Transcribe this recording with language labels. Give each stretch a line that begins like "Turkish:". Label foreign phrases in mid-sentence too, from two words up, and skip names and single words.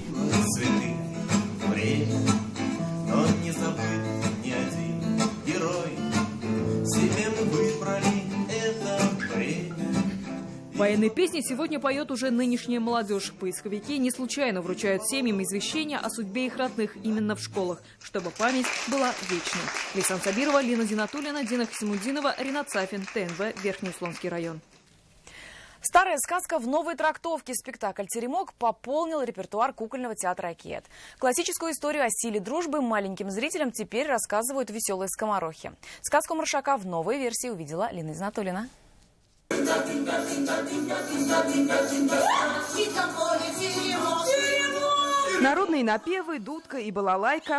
Russian: Цветы, время, но не забыт ни один герой. Себе мы выбрали это время. Военные песни сегодня поет уже нынешняя молодежь. Поисковики не случайно вручают семьям извещения о судьбе их родных именно в школах, чтобы память была вечной. Лейсан Сабирова, Лина Зинатуллина, Дина Хисмудинова, Ринат Сафин, ТНВ, Верхнеуслонский район. Старая сказка в новой трактовке. Спектакль «Теремок» пополнил репертуар кукольного театра «Океет». Классическую историю о силе дружбы маленьким зрителям теперь рассказывают веселые скоморохи. Сказку Маршака в новой версии увидела Лина Зинатуллина. Народные напевы, дудка и балалайка.